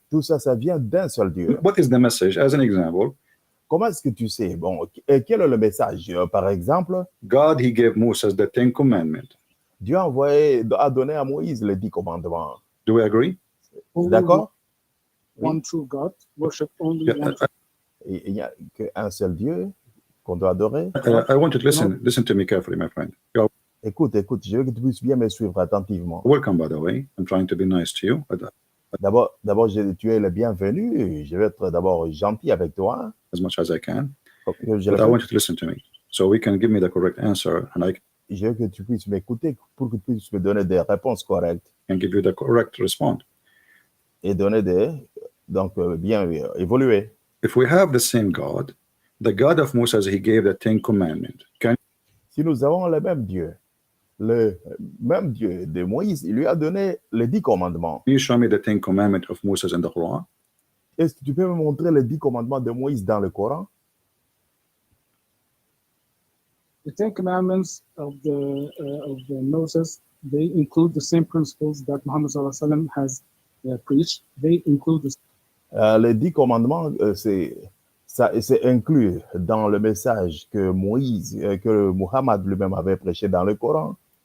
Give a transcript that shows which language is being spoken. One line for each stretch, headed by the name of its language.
French: Tout ça, ça vient d'un seul Dieu.
English: What is the message? As an example,
French: Comment est-ce que tu sais? Bon, quel est le message? Par exemple,
English: God, he gave Moses the 10 commandments.
French: Dieu a donné à Moïse les 10 commandements.
English: Do we agree? Only
French: D'accord?
English: one true God, worship only Yeah, one true
French: Il n'y a qu'un seul Dieu. qu'on doit adorer.
English: I want you to listen to me carefully, my friend. You're
French: Écoute, je veux que tu puisses bien me suivre attentivement.
English: welcome, by the way. I'm trying to be nice to you.
French: D'abord, tu es le bienvenu. Je vais être d'abord gentil avec toi.
English: As much as I can. But I want you to listen to me. So we can give me the correct answer and I
French: je veux que tu puisses m'écouter pour que tu puisses me donner des réponses correctes.
English: can give you the correct response.
French: Et donner bien évoluer.
English: If we have the same God, the God of Moses, he gave the 10 commandments.
French: Si nous avons le même Dieu de Moïse, il lui a donné les 10 commandements.
English: Can you show me the 10 commandments of Moses in the Quran?
French: Est-ce que tu peux me montrer les 10 commandements de Moïse dans le Coran?
English: The 10 commandments of Moses, they include the same principles that Muhammad
Arabic: sallallahu alaihi wasallam
English: has preached. They include
French: les 10 commandements, c'est inclus dans le message que que Muhammad lui-même avait prêché dans le Coran.